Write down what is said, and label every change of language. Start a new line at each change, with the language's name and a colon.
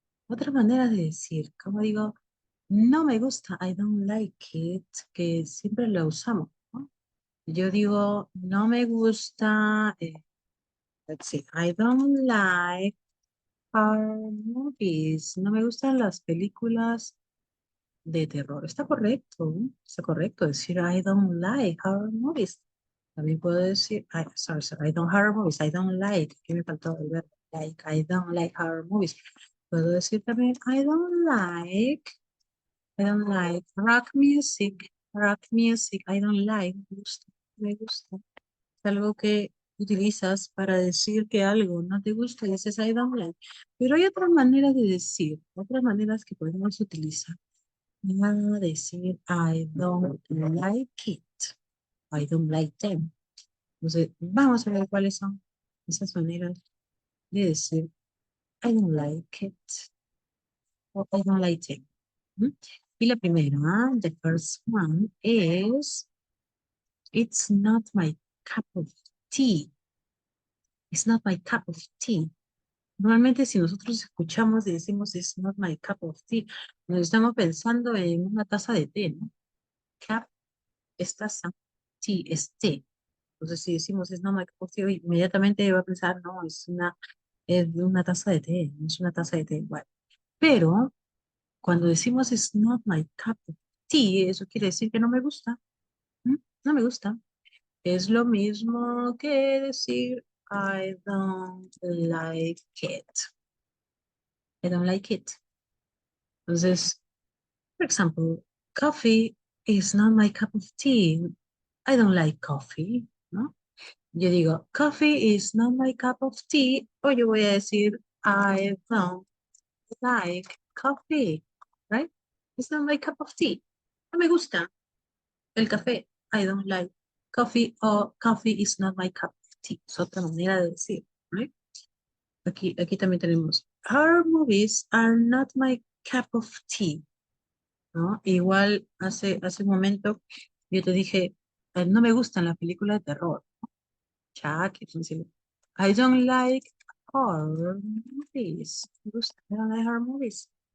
Spanish: Otra manera de decir, como digo, no me gusta,
English: I don't like it,
Spanish: que siempre lo usamos, ¿no? Yo digo, no me gusta,
English: let's see, I don't like horror movies.
Spanish: No me gustan las películas de terror. Está correcto, ¿no? Está correcto decir
English: I don't like horror movies.
Spanish: También puedo decir,
English: sorry, I don't horror movies. I don't like.
Spanish: Aquí me faltó el verbo.
English: Like, I don't like horror movies.
Spanish: Puedo decir también
English: I don't like rock music. Rock music. I don't like.
Spanish: Me gusta. Me gusta. Es algo que utilizas para decir que algo no te gusta y dices
English: I don't like.
Spanish: Pero hay otras maneras de decir, otras maneras que podemos utilizar para decir
English: I don't like it. I don't like them.
Spanish: Entonces, vamos a ver cuáles son esas maneras de decir
English: I don't like it
Spanish: o
English: I don't like them.
Spanish: ¿Mm? Y la primera,
English: the first one is it's not my cup of tea. It's not my cup of tea.
Spanish: Normalmente si nosotros escuchamos y decimos
English: it's not my cup of tea,
Spanish: nos estamos pensando en una taza de té, ¿no? Cup es taza, tea es té. Entonces si decimos
English: it's not my cup of tea,
Spanish: inmediatamente va a pensar, no, es una taza de té, no es una taza de té igual. Pero cuando decimos
English: it's not my cup of tea,
Spanish: eso quiere decir que no me gusta. ¿Mm? No me gusta. Es lo mismo que decir
English: I don't like it. I don't like it. Entonces, for example, coffee is not my cup of tea. I don't like coffee,
Spanish: ¿no? Yo digo,
English: coffee is not my cup of tea,
Spanish: o yo voy a decir,
English: I don't like coffee, right? It's not my cup of tea.
Spanish: No me gusta el café.
English: I don't like coffee, o coffee is not my cup of tea.
Spanish: Es otra manera de decir, right? Aquí también tenemos,
English: horror movies are not my cup of tea.
Spanish: ¿No? Igual hace un momento yo te dije, no me gustan las películas de terror.
English: Chuck, entonces, I don't like horror movies.
Spanish: Me gusta,
English: I don't like horror movies.